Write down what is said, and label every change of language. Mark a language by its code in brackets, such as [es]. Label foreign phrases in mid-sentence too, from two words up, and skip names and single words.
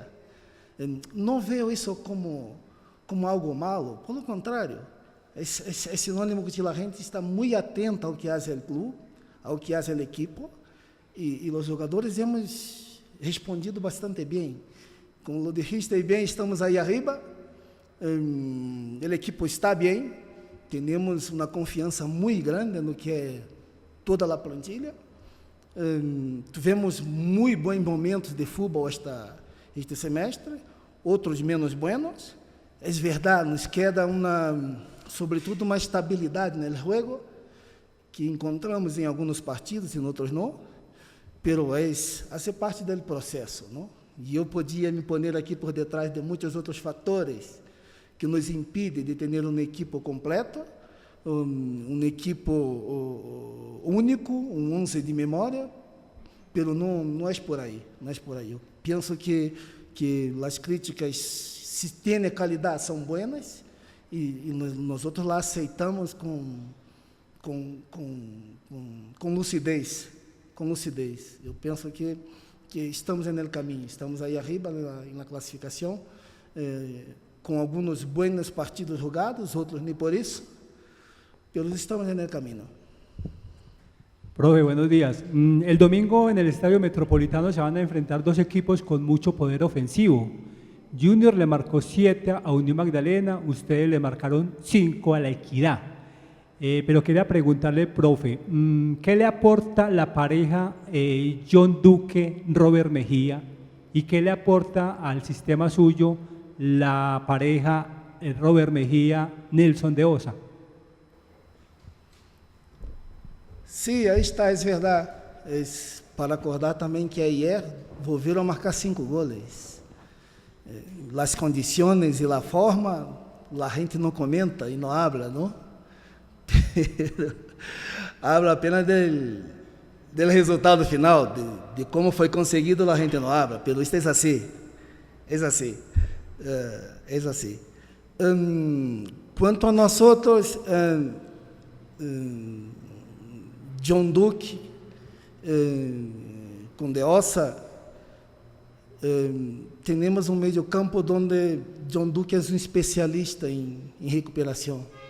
[pt] Não vejo isso como algo malo, pelo contrário, é sinônimo que a gente está muito atenta ao que faz o clube, ao que faz a equipe, e os jogadores hemos respondido bastante bem. [es] Como lo dijiste [pt] bem, estamos aí arriba, a equipe está bem, temos uma confiança muito grande no que é toda a plantilha, tivemos muito bons momentos de futebol este semestre, outros menos buenos. É verdade, nos queda sobretudo uma estabilidade no jogo que encontramos em alguns partidos e em outros não, [es] pero hace [pt] parte do processo, não? E eu podia me pôr aqui por detrás de muitos outros fatores que nos impedem de ter uma equipe completa, equipe único, 11 de memória, pero não é por aí, não é por aí. Eu penso que as críticas, se têm qualidade, são buenas, e nós outros lá aceitamos com lucidez, Eu penso que estamos no caminho, estamos aí arriba na classificação, com alguns [es] buenos partidos [pt] jogados, outros nem por isso, mas estamos no caminho. [es] Profe, buenos días. El domingo en el Estadio Metropolitano se van a enfrentar dos equipos con mucho poder ofensivo. Junior le marcó 7 a Unión Magdalena, ustedes le marcaron 5 a La Equidad. Pero quería preguntarle, profe, ¿qué le aporta la pareja John Duque, Robert Mejía? ¿Y qué le aporta al sistema suyo la pareja Robert Mejía, Nelson de Osa? [pt] Sim, aí está, é verdade. Para acordar também que ayer volveram a marcar 5 goles. As condições e a forma, a gente não comenta e não habla, não? Habla apenas do resultado final, de como foi conseguido, a gente não habla, pero isto é assim. Quanto a nós outros, John Duque, com De Osa, temos um meio campo onde John Duque é um especialista em recuperação.